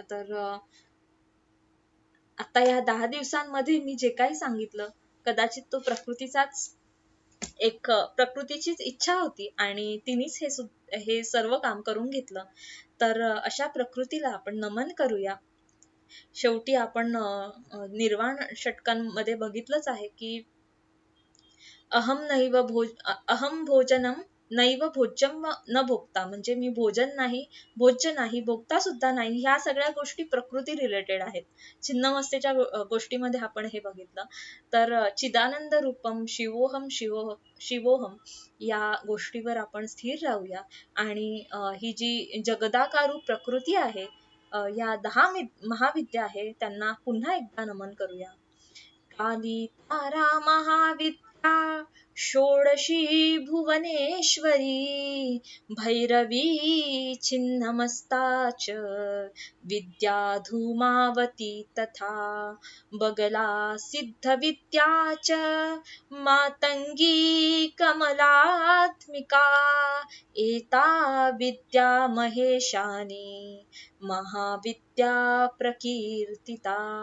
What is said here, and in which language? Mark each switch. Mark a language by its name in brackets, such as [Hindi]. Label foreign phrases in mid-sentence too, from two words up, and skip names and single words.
[Marathi] तर आता या 10 दिवसांमध्ये मी जे काही सांगितलं कदाचित तो प्रकृतीचीच इच्छा होती आणि तिनेच हे सर्व काम करून घेतलं. तर अशा प्रकृतीला आपण नमन करूया. शेवटी आपण निर्वाण षटकांमध्ये बघितलंच आहे की [Sanskrit] अहम भोजनम नैव भोज्यम न भोगता, [Marathi] म्हणजे मी भोजन नाही, भोज्य नाही, भोगता सुद्धा नाही. ह्या सगळ्या गोष्टी प्रकृती रिलेटेड आहेत. छिन्नमस्तेच्या गोष्टीमध्ये आपण हे बघितलं. तर [Sanskrit] चिदानंद रूपम शिवोहम [Marathi] या गोष्टीवर आपण स्थिर राहूया आणि ही जी जगदाकारू प्रकृती आहे, या 10 महाविद्या आहे त्यांना पुन्हा एकदा नमन करूया. [Sanskrit] काली तारा महाविद्या, षोडशी भुवनेश्वरी, भैरवी छिन्नमस्ता च, विद्या धूमावती तथा, बगला सिद्धविद्या च, मातंगी कमलात्मिका, एता विद्या महेशानी, महाविद्या प्रकीर्तिता.